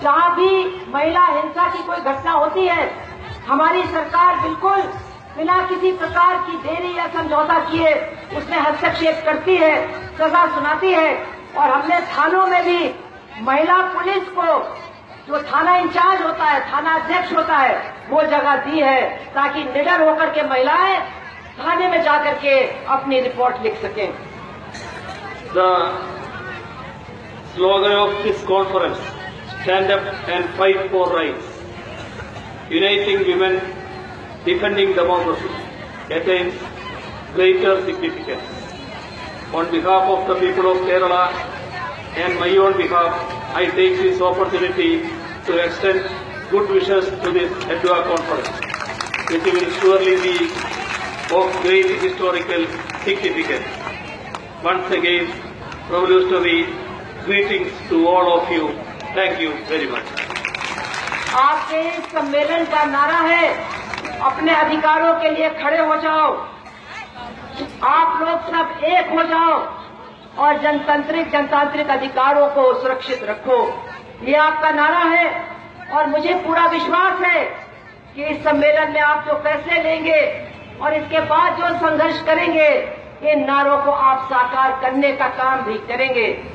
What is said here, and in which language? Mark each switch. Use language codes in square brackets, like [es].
[hi] जहाँ भी महिला हिंसा की कोई घटना होती है हमारी सरकार बिल्कुल बिना किसी प्रकार की देरी या समझौता किए उसमें हस्तक्षेप करती है, सजा सुनाती है। और हमने थानों में भी महिला पुलिस को, जो थाना इंचार्ज होता है, थाना अध्यक्ष होता है, वो जगह दी है ताकि निडर होकर के महिलाएं थाने में जाकर के अपनी रिपोर्ट लिख सकें। [en] The slogan of this conference, stand up and fight for rights, uniting women, defending democracy, attains greater significance. On behalf of the people of Kerala and my own behalf, I take this opportunity to extend good wishes to this Edua conference, which will surely be of great historical significance. Once again, revolutionary greetings to all of you. Thank you very much. [hi] आपके इस सम्मेलन का नारा है, अपने अधिकारों के लिए खड़े हो जाओ, आप लोग सब एक हो जाओ और जनतांत्रिक अधिकारों को सुरक्षित रखो। ये आपका नारा है और मुझे पूरा विश्वास है कि इस सम्मेलन में आप जो फैसले लेंगे और इसके बाद जो संघर्ष करेंगे, इन नारों को आप साकार करने का काम भी करेंगे।